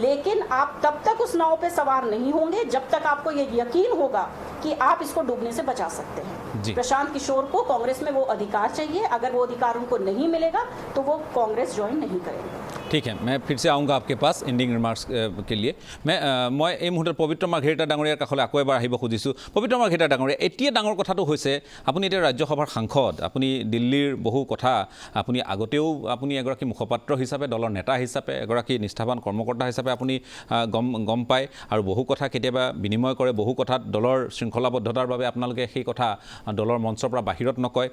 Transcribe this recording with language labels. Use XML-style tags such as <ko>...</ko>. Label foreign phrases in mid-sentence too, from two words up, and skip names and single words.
<hi>लेकिन आप तब तक उस नाव पे सवार नहीं होंगे जब तक आपको ये यकीन होगा कि आप इसको डूबने से बचा सकते हैं। प्रशांत किशोर को कांग्रेस में वो अधिकार चाहिए, अगर वो अधिकार उनको नहीं मिलेगा तो वो कांग्रेस ज्वाइन नहीं करेंगे। ठीक है, मैं फिर से आऊँगा आपके पास</hi> <en>ending remarks</en> <hi>के लिए।</hi> <as>मैं এই মুহূৰ্তত পবিত্ৰ মাৰ্ঘেৰিটা ডাঙৰীয়াৰ কাষলৈ আকৌ এবাৰ আহিব খুজিছোঁ। পবিত্ৰ মাৰ্ঘেৰিটা ডাঙৰীয়া, এতিয়া ডাঙৰ কথাটো হৈছে আপুনি এতিয়া ৰাজ্যসভাৰ সাংসদ, আপুনি দিল্লীৰ বহু কথা আপুনি আগতেও আপুনি এগৰাকী মুখপাত্ৰ হিচাপে, দলৰ নেতা হিচাপে, এগৰাকী নিষ্ঠাৱান কৰ্মকৰ্তা হিচাপে আপুনি গম পায় আৰু বহু কথা কেতিয়াবা বিনিময় কৰে, বহু কথাত দলৰ শৃংখলাবদ্ধতাৰ বাবে আপোনালোকে সেই কথা দলৰ মঞ্চৰ পৰা বাহিৰত নকয়।</as>